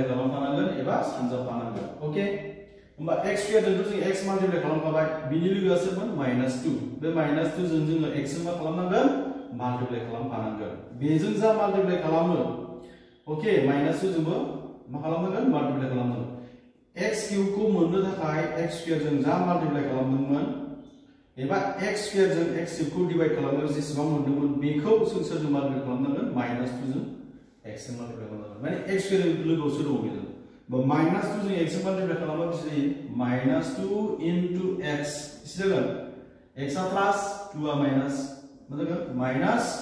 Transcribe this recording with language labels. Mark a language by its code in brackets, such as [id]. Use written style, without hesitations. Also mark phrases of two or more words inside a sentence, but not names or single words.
[brx] खालामफानांगोन एबा सानजाबफानांगोन ओके होमबा [en] x square [brx] जों x माल्टिप्लाइ खालामखाबाय बिनि लोगोआ सोरमोन -2 बे -2 जों x जों मा खालामनांगोन माल्टिप्लाइ खालामफानांगोन बेजों जा माल्टिप्लाइ खालामो ओके -2 जोंबो मा खालामनांगोन माल्टिप्लाइ खालामनांगोन [en] x cube [brx] को मोननो थाखाय [en] x square [brx] जों जा माल्टिप्लाइ खालामदोंमोन एबा [en] x square [brx] जों [en] x cube [brx] को डिवाइड खालामनायाव जेसेबां मोनदोंमोन बेखौ जों सोरजों माल्टिप्लाइ खालामनांगोन -2 जों x जों माल्टिप्लाइ खालामनांगोन माने [en] x square [brx] लोगोआवसो दङ बेजों बा -2 जों x जों माल्टिप्लाइ खालामबा बेसे जायो -2 [en] into x [brx] बेसे जागोन x आ प्लास 2 आ माइनास मा जागोन